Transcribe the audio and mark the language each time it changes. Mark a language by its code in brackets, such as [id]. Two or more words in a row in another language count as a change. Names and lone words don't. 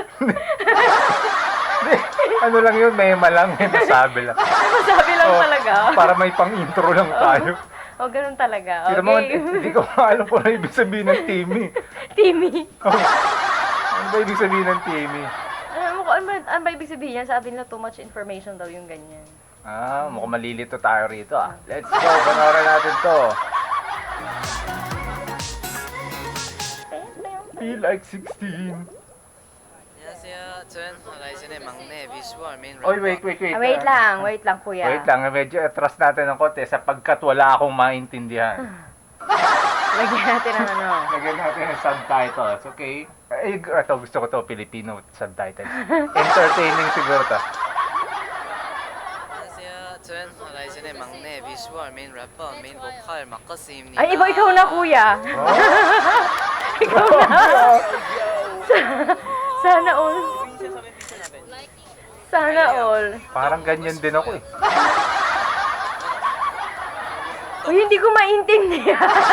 [tl] Ano lang yun, mema lang, may nasabi lang. Masabi lang talaga. Para may pang-intro lang tayo. O, ganun talaga. Sino mo, hindi ko alam kung ano ibig sabihin ng Timmy. Timmy. Ano ba ibig sabihin ng Timmy? Ano ba ibig sabihin yan? Sabi nila [en] too much information [tl] daw yung ganyan. Mukhang malilito tayo rito [en] Let's go, [tl] panoorin natin to. [en] Feel like 16. [ko] 안녕하세요. 저는 라이젠의 막내 비주얼 메인 [tl] Oy, [ko] 래퍼. [tl] wait. Wait lang, kuya. Wait lang, medyo atras natin ng konti sapagkat wala akong maintindihan. Lagyan natin ang ano. Lagyan natin ng subtitles, okay? Ito, gusto ko to, [en] Filipino subtitles. [tl] Entertaining siguro to. [ko] 안녕하세요. 저는 라이젠의 막내 비주얼 메인 래퍼 메인 보컬 마커스입니다. [tl] Ay, ikaw na, kuya. Ikaw na. Sana all. Sana all. Parang ganyan din ako eh. Uy, hindi ko maintindihan.